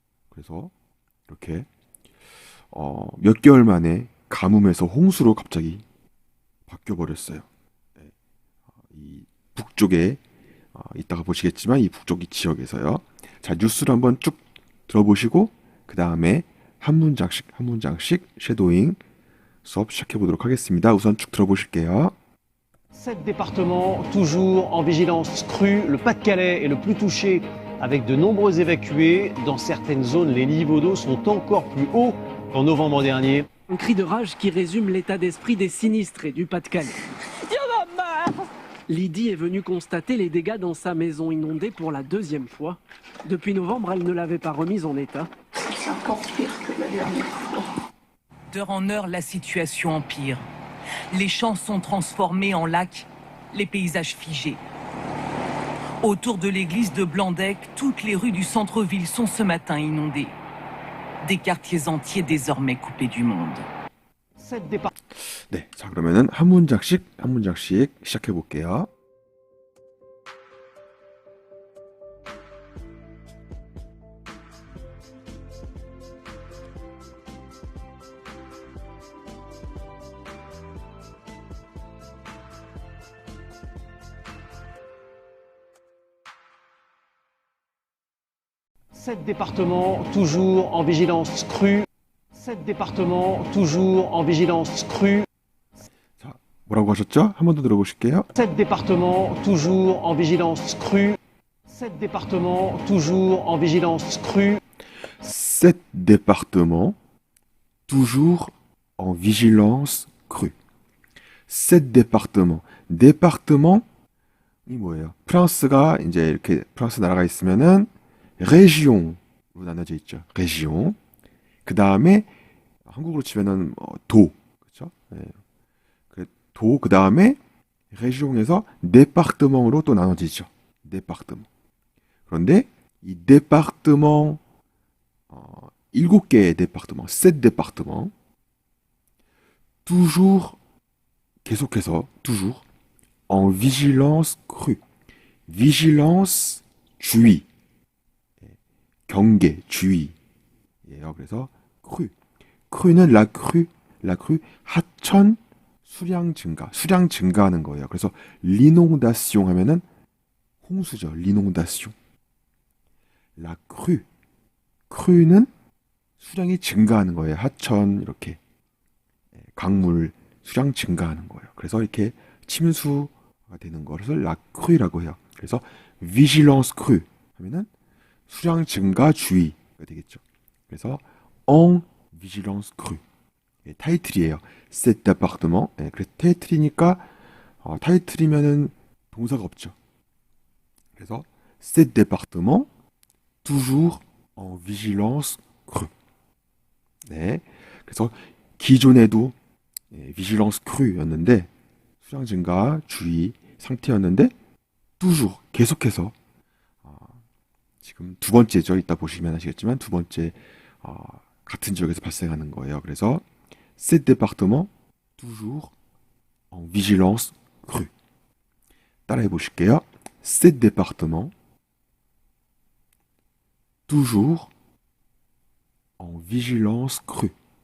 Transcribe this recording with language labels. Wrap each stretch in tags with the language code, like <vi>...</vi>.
<ko>그래서 이렇게 몇 개월 만에 가뭄에서 홍수로 갑자기 바뀌어 버렸어요. 이 북쪽에 이따가 보시겠지만 이 북쪽 이 지역에서요. 자, 뉴스를 한번 쭉 들어보시고 그 다음에 한 문장씩 한 문장씩 쉐도잉 수업 시작해 보도록 하겠습니다. 우선 쭉 들어보실게요.</ko> <fr>7 départements toujours en vigilance crue. Le Pas-de-Calais est le plus touché avec de nombreux évacués. Dans certaines zones, les niveaux d'eau sont encore plus hauts qu'en novembre dernier. Un cri de rage qui résume l'état d'esprit des sinistrés du Pas-de-Calais. Lydie est venue constater les dégâts dans sa maison inondée pour la deuxième fois. Depuis novembre, elle ne l'avait pas remise en état. C'est encore pire que la dernière fois. D'heure en heure, la situation empire. Les champs sont transformés en lacs, les paysages figés. Autour de l'église de Blandec, toutes les rues du centre-ville sont ce matin inondées. Des quartiers entiers désormais coupés du monde. 7 départements.</fr> <ko>네, 자 그러면은 한 문장씩 한 문장씩 시작해 볼게요.</ko> <fr>Sept départements toujours en vigilance crue. 7 départements toujours en vigilance crue.</fr> <ko>자, 뭐라고 하셨죠? 한 번 더 들어보실게요.</ko> <fr>7 départements toujours en vigilance crue. 7 départements toujours en vigilance crue. 7 départements toujours en vigilance crue. 7 départements.</fr> <ko>département 이 뭐예요? 프랑스가 이제 이렇게 프랑스 나라가 있으면은 région 로 나눠져 있죠.</ko> <fr>région.</fr> <ko>그 다음에 한국으로 치면은 도, 그렇죠? 네. 도, 그 다음에 régions 에서 département으로 또 나눠지죠.</ko> <fr>département.</fr> <ko>그런데 이</ko> <fr>département</fr> <ko>7개의</ko> <fr>département, 7 département toujours</fr> <ko>계속해서</ko> <fr>toujours en vigilance crue.</fr> <ko>vigilance 주의, 경계, 주의예요. 그래서 crue. crue는 la crue 하천 수량 증가하는 거예요. 그래서 l'inondation 하면은 홍수죠.</ko> <fr>l'inondation. la crue.</fr> <ko>crue는 수량이 증가하는 거예요. 하천 이렇게 강물 수량 증가하는 거예요. 그래서 이렇게 침수가 되는 것을 la crue라고 해요. 그래서</ko> <fr>vigilance crue</fr> <ko>하면은 수량 증가 주의가 되겠죠. 그래서</ko> <fr>en vigilance crue.</fr> <ko>타이틀이에요.</ko> <fr>cet appartement.</fr> <ko>그래서 타이틀이니까 타이틀이면은 동사가 없죠. 그래서</ko> <fr>cet département toujours en vigilance crue.</fr> <ko>네. 그래서 기존에도</ko> <fr>vigilance crue</fr> <ko>였는데 수량 증가 주의 상태였는데 toujours 계속해서 지금 두 번째죠. 이따 보시면 아시겠지만 두 번째 같은 지역에서 발생하는 거예요. 그래서</ko> <fr>cet département toujours en vigilance crue.</fr> <ko>따라해 보실게요.</ko> <fr>cet département toujours en vigilance crue.</fr>